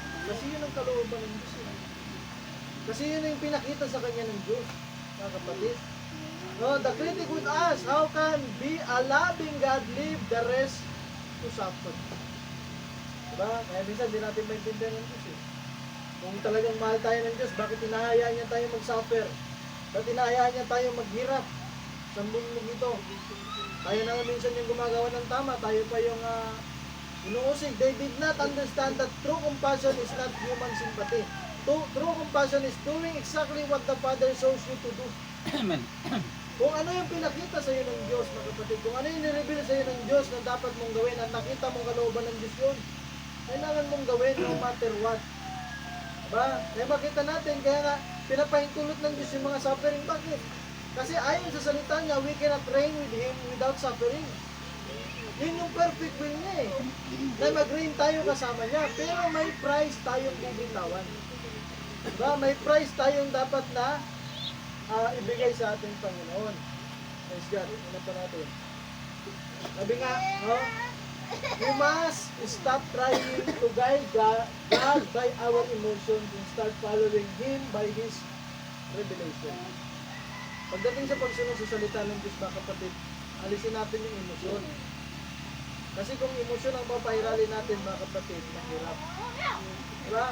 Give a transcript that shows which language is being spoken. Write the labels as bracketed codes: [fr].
[tl] Kasi yun ang kalooban ng Diyos. Kasi yun yung pinakita sa kanya ng Diyos, mga kapatid. [en] No, the critic would ask, how can be a loving God leave the rest to suffer? [tl] Diba? Kaya minsan di natin maintindihan ng Diyos eh. Kung talagang mahal tayo ng Diyos, bakit hinahayaan niya tayo mag-suffer? Bakit hinahayaan niya tayo maghirap sa mundong ito? Tayo na minsan yung gumagawa ng tama, tayo pa yung inuusig. [en] They did not understand that true compassion is not human sympathy. True compassion is doing exactly what the Father shows you to do. Amen. [tl] Kung ano yung pinakita sa iyo ng Diyos, mga kapatid, kung ano yung nireveal sa iyo ng Diyos na dapat mong gawin, at nakita mong kalooban ng Diyos yun, kailangan mong gawin [en] no matter what. [tl] Diba? Kaya makita natin, kaya nga, pinapahintulot ng Diyos yung mga suffering. Bakit? Kasi ayon sa salita niya, [en] we cannot reign with Him without suffering. [tl] Yun yung perfect will niya eh. Na mag-reign tayo kasama niya, pero may price tayong bibitawan. Diba? May price tayong dapat na ibigay sa ating Panginoon. [en] Praise God. [tl] Ano pa natin? Sabi nga, no? [en] We must stop trying to guide God by our emotions and start following Him by His revelation. [tl] Pagdating sa pagsunod sa salita ng Diyos, mga kapatid, alisin natin yung emosyon. Kasi kung emosyon ang papairalin natin, mga kapatid, mahirap. Diba?